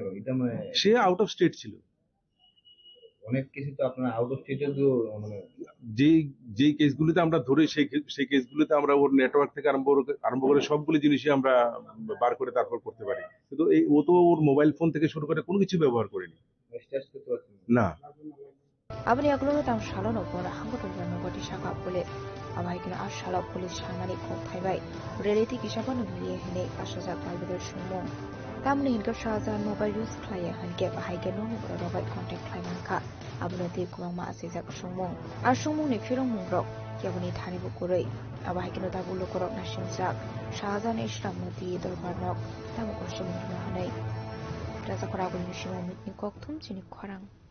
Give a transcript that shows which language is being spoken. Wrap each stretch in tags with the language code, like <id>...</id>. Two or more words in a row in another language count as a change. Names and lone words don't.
<bn>সে</bn> <en>out of state</en> <bn>ছিল। অনেক কিছু তো আপনার</bn> <en>out of state</en> <bn>তো মানে যেই কেসগুলিতে আমরা ধরি সেই কেসগুলিতে আমরা ওর নেটওয়ার্ক থেকে আরম্ভ করে সবগুলি জিনিসই আমরা বার করে তারপর করতে পারি, কিন্তু ও তো ওর মোবাইল ফোন থেকে শুরু করে কোনো কিছু ব্যবহার করেনি না।</bn> <trp>Abani aglo tang shalon opor hanggot urban goti shaka pulis abai kina ashala pulis shamani kok thaibai reality kishaban miye hene ashaja kalbeder shumong tamne hinkap shajan mobile use khlaya hanke bahai ke no bro robai contact khlaiman kha abulati kumangma asija shumong ashumong ni firong mungrok yabani thani bukurei abai kino tabulo korok na shimjak shajan ishram mati dorbarnok tamu koshim hanai raja koragul nishimo mitni kok thum chini khorang</trp>